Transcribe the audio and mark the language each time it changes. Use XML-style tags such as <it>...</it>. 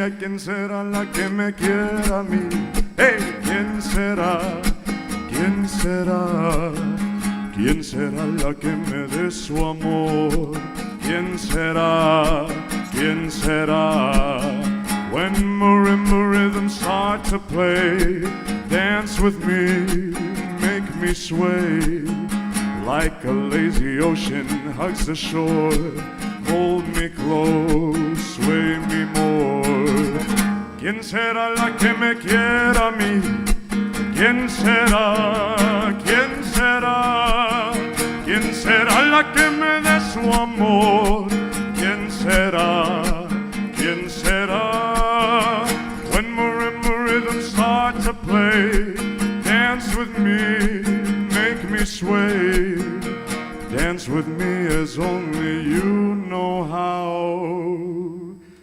<es>¿A quién será la que me quiera a mí? Hey, ¿quién será? ¿Quién será? ¿Quién será la que me dé su amor? ¿Quién será? ¿Quién será?</es> <en>When marimba rhythms start to play, dance with me, make me sway, like a lazy ocean hugs the shore. Hold me close, sway me more.</en> <es>¿Quién será la que me quiera a mí? ¿Quién será? ¿Quién será? ¿Quién será la que me dé su amor? ¿Quién será? ¿Quién será?</es> <en>When marimba rhythms start to play, dance with me, make me sway. Dance with me as only you know how.</en>